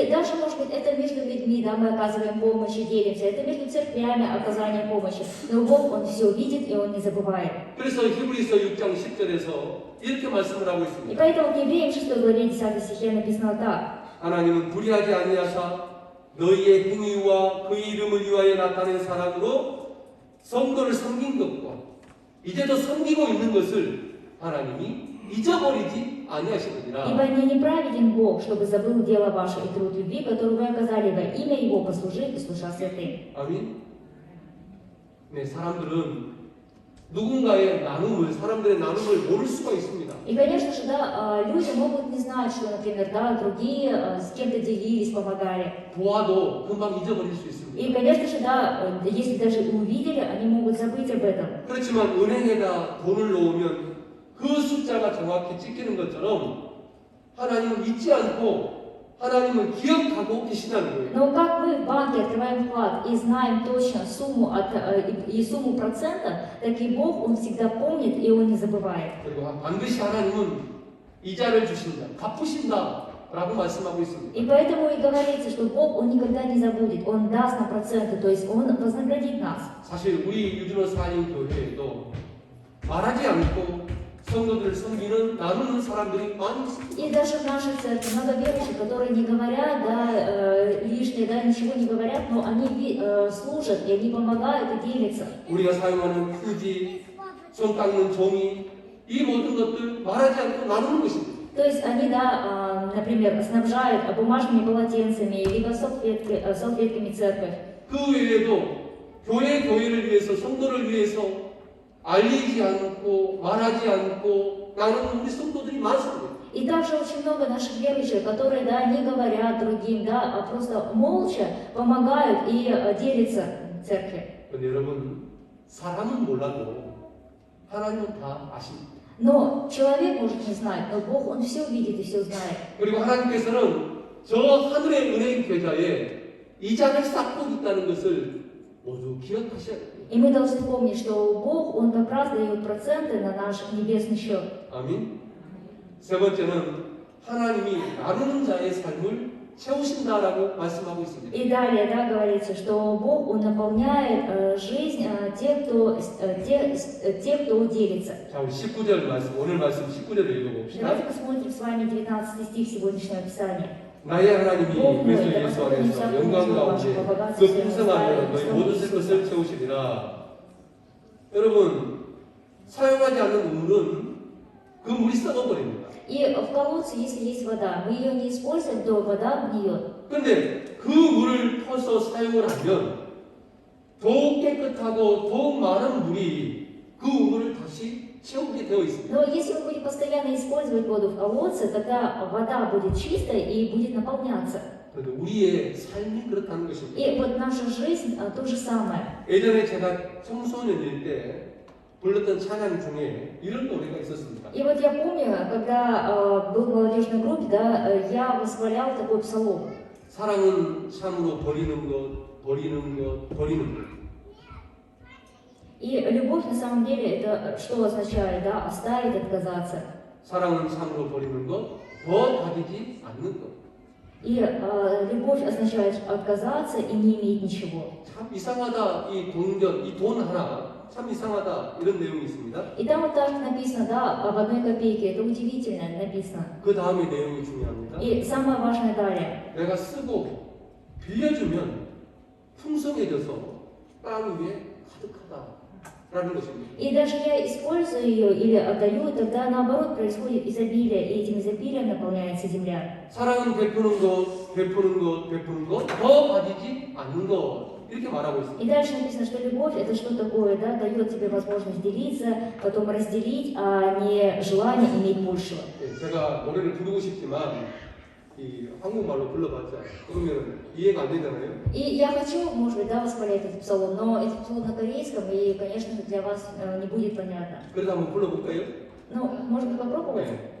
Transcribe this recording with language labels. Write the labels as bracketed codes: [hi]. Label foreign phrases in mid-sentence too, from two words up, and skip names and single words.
[ru] И даже, может быть, это между людьми, да, мы оказываем помощь и делимся, это между церквями оказание помощи. Но Бог, Он все видит, и Он не забывает. [ko] 그래서 히브리서 6장 10절에서 이렇게 말씀을 하고 [ru] И [ko] 있습니다. [ru] поэтому в Евреям 6 главе 10 стихе написано так. [ko] 하나님은 불의하지 아니하사 너희의 행위와 그의 이름을 위하여 나타낸 사랑으로 성도를 섬긴 것과 이제도 섬기고 있는 것을 하나님이 잊어버리지 아니하시느니라. [ru] Ибо не неправеден Бог, чтобы забыл дело ваше и труд любви, который вы оказали во имя Его, послужив и служа святым. [ko] 아멘. 네, 사람들은 누군가의 나눔을, 사람들의 나눔을 모를 수가 있습니다. [ru] И, конечно же, да, люди могут не знать, что, например, да, другие с кем-то делились, помогали. [ko] 보아도 금방 잊어버릴 수 있습니다. [ru] И, конечно же, да, если даже и увидели, они могут забыть об этом. [ko] 그렇지만 은행에다 돈을 놓으면 그 숫자가 정확히 찍히는 것처럼 하나님은 잊지 않고 하나님은 기억하고 계시다는 거예요. [ru] Но как мы в банке открываем вклад и знаем точно сумму и сумму процента, так и Бог, Он всегда помнит и Он не забывает. [ko] 그리고 반드시 하나님은 이자를 주신다, 갚으신다라고 말씀하고 있습니다. [ru] И поэтому и говорится, что Бог, Он никогда не забудет, Он даст нам проценты, то есть Он вознаградит нас. [ko] 사실 우리 유진호 사님 교회에도 말하지 않고 성도들을 섬기는 나누는 사람들이 많이 있습니다. [ru] И даже в нашей церкви много верующих, которые не говорят, да, лишнее, да, ничего не говорят, но они служат, и они помогают и делятся. [ko] 우리가 사용하는 휴지, 손 닦는 종이, 이 모든 것들 말하지 않고 나누는 것입니다. [ru] То есть они, да, например, снабжают бумажными полотенцами, либо салфетками церковь. [ko] 그 외에도 교회를 위해서, 성도를 위해서 알리지 않고 말하지 않고 나누는 우리 성도들이 많습니다. [ru] И также очень много наших верующих, которые, да, не говорят другим, да, а просто молча помогают и делятся в церкви. [ko] 근데 여러분, 사람은 몰라도 하나님은 다 아십니다. [ru] Но человек может не знать, но Бог, Он все видит и все знает. [ko] 그리고 하나님께서는 저 하늘의 은행 계좌에 이자를 쌓고 있다는 것을 모두 기억하셔야 돼요. [ru] И мы должны помнить, что Бог, Он как раз дает проценты на наш небесный счет. [ko] 아멘. 세 번째는 하나님이 나누는 자의 삶을 채우신다라고 말씀하고 있습니다. [ru] И далее, да, говорится, что Бог, Он наполняет жизнь тех, кто делится. [ko] 자, 우리 19절 말씀, 오늘 말씀 19절을 읽어봅시다. [ru] Давайте посмотрим с вами 19 стих сегодняшнего Писания. [ko] 나의 하나님이 그리스도 예수 안에서 영광 가운데 그 풍성함으로 너희 모든 것을 채우시리라. 여러분, 사용하지 않는 물은 그 물이 썩어버립니다. [ru] И в колодце, если есть вода, мы ее не используем, то вода гниет. [ko] 그런데 그 물을 퍼서 사용을 하면 더욱 깨끗하고 더욱 많은 물이 그 우물을 다시 채우게 되어 있습니다. [ru] Но если мы будем постоянно использовать воду в колодце, тогда вода будет чистой и будет наполняться. [ko] 그런데 우리의 삶이 그렇다는 것입니다. [ru] И вот наша жизнь то же самое. [ko] 예전에 제가 청소년일 때 불렀던 찬양 중에 이런 노래가 있었습니다. [ru] И вот я помню, когда был в молодежной группе, да, я восхвалял такой псалом. [ko] 사랑은 참으로 버리는 것, 버리는 것, 버리는 것. [ru] И любовь на самом деле это что означает, да, оставить, отказаться. [ko] 사랑은 참으로 버리는 것, 더 가지지 않는 것. [ru] И любовь означает отказаться и не иметь ничего. [ko] 참 이상하다, 이 동전, 이 돈 하나, 참 이상하다, 이런 내용이 있습니다. [ru] И там вот так написано, да, об 1 копейке, это удивительно написано. [ko] 그 다음에 내용이 중요합니다. [ru] И самое важное далее. [ko] 내가 쓰고 빌려주면 풍성해져서 땅 위에 가득하다라는 것입니다. [ru] И даже я использую ее или отдаю, тогда наоборот происходит изобилие, и этим изобилием наполняется земля. [ko] 사랑은 베푸는 것, 베푸는 것, 베푸는 것, 더 가지지 않는 것. 이렇게 말하고 있습니다. [ru] И дальше написано, что любовь это что такое, да, дает тебе возможность делиться, потом разделить, а не желание иметь большего. [ko] 제가 노래를 부르고 싶지만 이 한국말로 불러봤자 그러면 이해가 안 되잖아요. [ru] И я хочу, может быть, да, восхвалять этот псалом, но этот псалом на корейском, и, конечно же, для вас не будет понятно. [ko] 그래서 한번 불러볼까요? [ru] Ну, может быть, попробовать? [ko] 네.